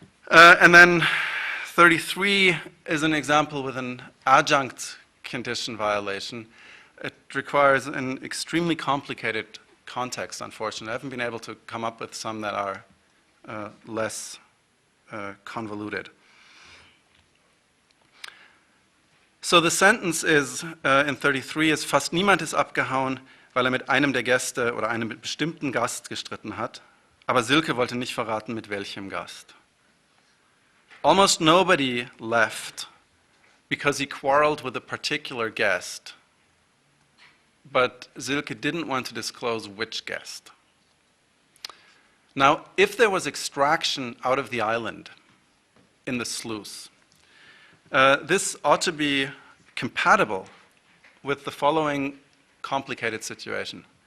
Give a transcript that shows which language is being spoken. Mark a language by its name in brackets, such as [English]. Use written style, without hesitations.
[English] And then 33 is an example with an adjunct condition violation. It requires an extremely complicated context, unfortunately. I haven't been able to come up with some that are less convoluted. So the sentence is, in 33, is [German] fast niemand ist abgehauen, weil mit einem der Gäste oder einem bestimmten Gast gestritten hat, aber Silke wollte nicht verraten, mit welchem Gast. [English] Almost nobody left because he quarreled with a particular guest, but Silke didn't want to disclose which guest. Now, if there was extraction out of the island in the sluice, this ought to be compatible with the following complicated situation.